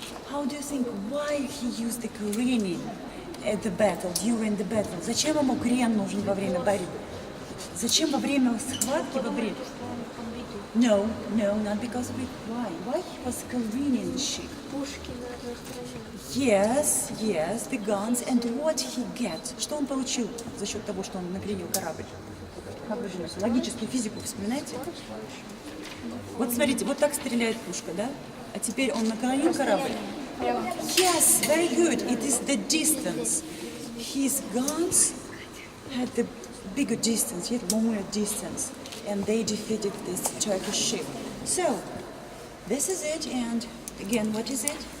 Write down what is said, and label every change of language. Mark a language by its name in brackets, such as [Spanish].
[English] How do you think why he used the careening at the battle, during the battle? [Russian] Зачем ему крен нужен во время борьбы? Зачем во время схватки, во время? [English] No, not because of it. Why? Why he was careening the ship? Yes, the guns. And what he get? [Russian] Что он получил за счет того, что он накренил корабль? Как вы думаете? Логическую физику вспоминайте? Вот смотрите, вот так стреляет пушка, да? А теперь он наклонил корабль. [English] Yes, very good. It is the distance. His guns had the bigger distance, yet longer distance, and they defeated this Turkish ship. So, this is it, and again, what is it?